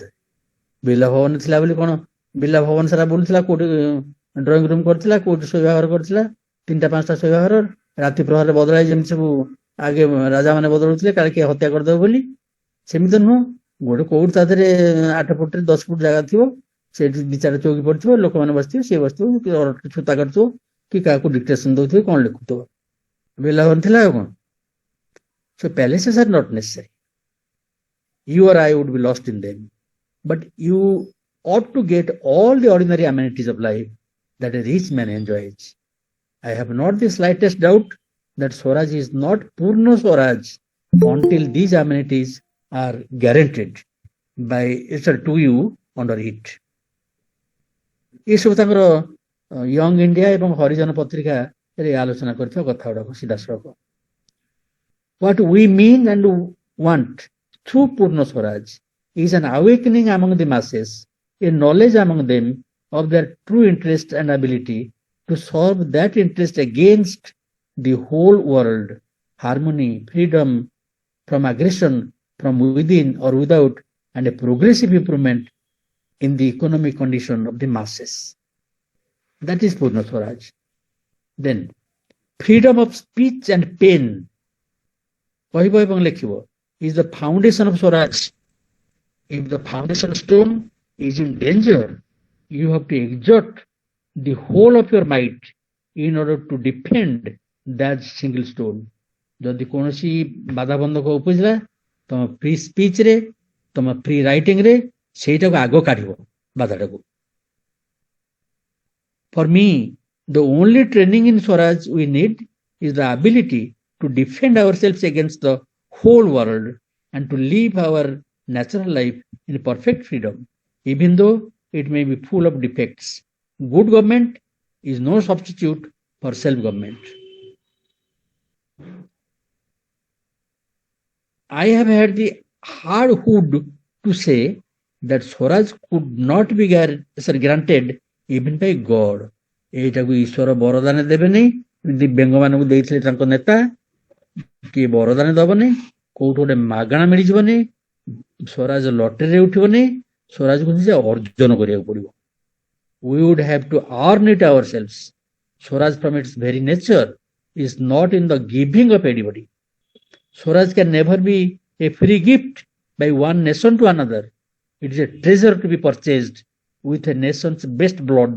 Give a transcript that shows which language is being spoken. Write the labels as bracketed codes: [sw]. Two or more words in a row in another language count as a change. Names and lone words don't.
[or] ବିର୍ଲା ଭବନ ଥିଲା ବୋଲି କଣ ବିର୍ଲା ଭବନ ସାରା ବୁଲୁଥିଲା, କୋଉଠି ଡ୍ରଇଂ ରୁମ କରିଥିଲା, କୋଉଠି ଶୋଇବା ଘର କରିଥିଲା, 3ଟା 5ଟା ଶୋଇବା ଘର, ରାତି ପ୍ରହରରେ ବଦଳାଇ ଯେମିତି ସବୁ ଆଗେ ରାଜା ମାନେ ବଦଳୁଥିଲେ କାଳେ କିଏ ହତ୍ୟା କରିଦେବ ବୋଲି, ସେମିତି ନୁହଁ। ଗୋଟେ କୋଉଠି ତା ଦେହରେ 8 ଫୁଟରେ 10 ଫୁଟ ଜାଗା ଥିବ, ସେଇଠି 2-4 ଚୌକି ପଡିଥିବ, ଲୋକମାନେ ବସିଥିବେ, ସିଏ ବସିଥିବ, କି ଛୁତା କାଟୁଥିବ, କି କାହାକୁ ଡିକ୍ଟେସନ ଦଉଥିବେ, କଣ ଲେଖୁଥିବ। ବିର୍ଲା ଭବନ ଥିଲା ଆଉ କଣ। [en] So palaces are not necessary. You or I would be lost in them. But you ought to get all the ordinary amenities of life that a rich man enjoys. I have not the slightest doubt that Swaraj is not Purna Swaraj until these amenities are guaranteed by to you under it. [or] ଏସବୁ ତାଙ୍କର ୟଙ୍ଗ ଇଣ୍ଡିଆ ଏବଂ ହରିଜନ ପତ୍ରିକାରେ ଆଲୋଚନା କରିଥିବା କଥା ଗୁଡାକ ସିଧାସଳଖ। [en] What we mean and want through Purna Swaraj is an awakening among the masses, a knowledge among them of their true interest and ability to serve that interest against the whole world, harmony, freedom from aggression from within or without, and a progressive improvement in the economic condition of the masses. That is Purna Swaraj. Then, freedom of speech and pen, [or] କହିବ ଏବଂ ଲେଖିବ, [en] is the foundation of Swaraj. If the foundation stone is in danger, you have to exert the whole of your might in order to defend that single stone. [or] ଯଦି କୌଣସି ବାଧାବନ୍ଧକ ଉପୁଜିଲା ତମ [en] free speech [or] ରେ, ତମ [en] free writing [or] ରେ, ସେଇଟାକୁ ଆଗ କାଢିବ ବାଧାଟାକୁ। [en] For me, the only training in Swaraj we need is the ability to defend ourselves against the whole world and to live our natural life in perfect freedom. even though it may be full of defects. Good government is no substitute for self-government. I have had the hardwood to say that Swaraj could not be granted even by God. [or] ଏଇଟାକୁ ଈଶ୍ୱର ବରଦାନ ଦେବେନି, ଦିବ୍ୟାଙ୍ଗମାନଙ୍କୁ ଦେଇଥିଲେ ତାଙ୍କ ନେତା, କିଏ ବରଦାନ ଦବନି, କୋଉଠୁ ଗୋଟେ ମାଗଣା ମିଳିଯିବନି, ସ୍ୱରାଜ ଲଟେରୀରେ ଉଠିବନି, ସ୍ୱରାଜକୁ ନିଜେ ଅର୍ଜନ କରିବାକୁ ପଡିବ. [en] We would have to earn it ourselves. Swaraj from its very nature is not in the giving of anybody. Swaraj can never be a free gift by one nation to another. It is a treasure to be purchased with a nation's best blood.